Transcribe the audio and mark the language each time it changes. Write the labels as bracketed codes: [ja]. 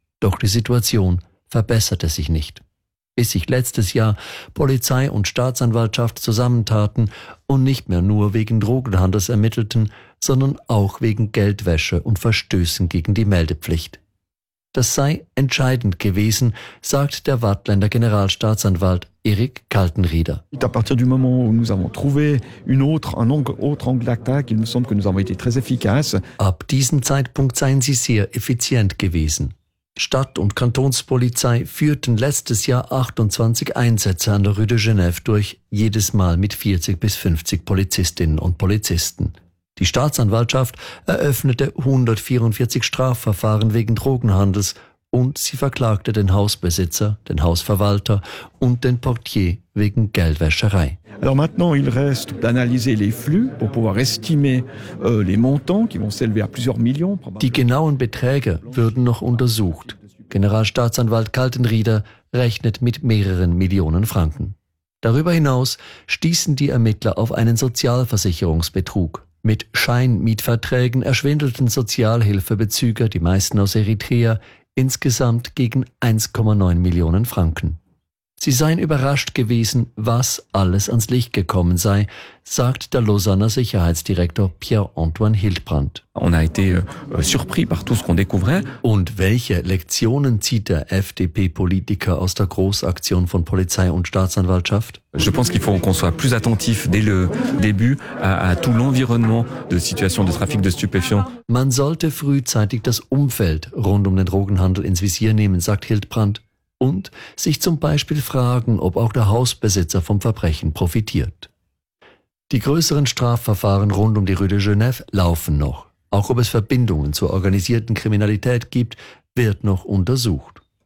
[de] Doch die Situation verbesserte sich nicht, bis sich letztes Jahr Polizei und Staatsanwaltschaft zusammentaten und nicht mehr nur wegen Drogenhandels ermittelten, sondern auch wegen Geldwäsche und Verstößen gegen die Meldepflicht. Das sei entscheidend gewesen, sagt der Waadtländer Generalstaatsanwalt Eric Kaltenrieder. [fr] À partir du moment où nous avons trouvé un autre angle d'attaque, il me semble que nous avons été très efficaces. [de] Ab diesem Zeitpunkt seien sie sehr effizient gewesen. Stadt- und Kantonspolizei führten letztes Jahr 28 Einsätze an der Rue de Genève durch, jedes Mal mit 40 bis 50 Polizistinnen und Polizisten. Die Staatsanwaltschaft eröffnete 144 Strafverfahren wegen Drogenhandels und sie verklagte den Hausbesitzer, den Hausverwalter und den Portier wegen Geldwäscherei. [fr] Alors maintenant, il reste d'analyser les flux pour pouvoir estimer les montants qui vont s'élever à plusieurs millions. [de] Die genauen Beträge würden noch untersucht. Generalstaatsanwalt Kaltenrieder rechnet mit mehreren Millionen Franken. Darüber hinaus stießen die Ermittler auf einen Sozialversicherungsbetrug. Mit Scheinmietverträgen erschwindelten Sozialhilfebezüger, die meisten aus Eritrea, insgesamt gegen 1,9 Millionen Franken. Sie seien überrascht gewesen, was alles ans Licht gekommen sei, sagt der Lausanner Sicherheitsdirektor Pierre-Antoine Hildbrand. [fr] On a été surpris par tout ce qu'on découvrait. [de] Und welche Lektionen zieht der FDP-Politiker aus der Großaktion von Polizei und Staatsanwaltschaft? [fr] Je pense qu'il faut qu'on soit plus attentif dès le début à tout l'environnement de situation de trafic de stupéfiants. [de] Man sollte frühzeitig das Umfeld rund um den Drogenhandel ins Visier nehmen, sagt Hildbrand. Und sich zum Beispiel fragen, ob auch der Hausbesitzer vom Verbrechen profitiert. Die größeren Strafverfahren rund um die Rue de Genève laufen noch. Auch ob es Verbindungen zur organisierten Kriminalität gibt, wird noch untersucht.